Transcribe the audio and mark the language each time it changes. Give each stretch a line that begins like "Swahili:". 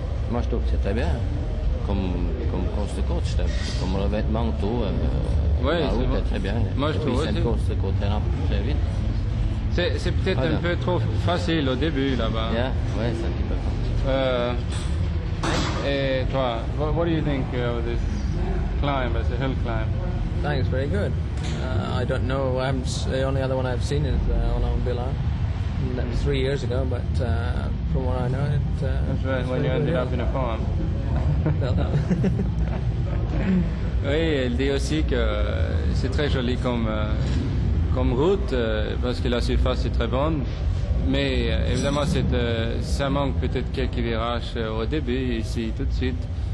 French: Moi je trouve que c'est très bien. Comme course de côte, comme revêtement, tout. La route est très bien. Moi je trouve c'est une course de côte très vite. C'est peut-être un peu trop facile au début là-bas. Oui, c'est un petit peu facile. Et toi,
English: what do you think of this climb as a hill climb? I think it's very good. I don't know. The only other one I've seen is Alain Bilal. That was 3 years ago, but from what I know, that's right. When you ended up in a farm.
French: Oui, elle dit aussi que c'est très joli comme route parce que la surface est très bonne. Mais évidemment, ça manque peut-être quelques virages au début, ici, tout de suite.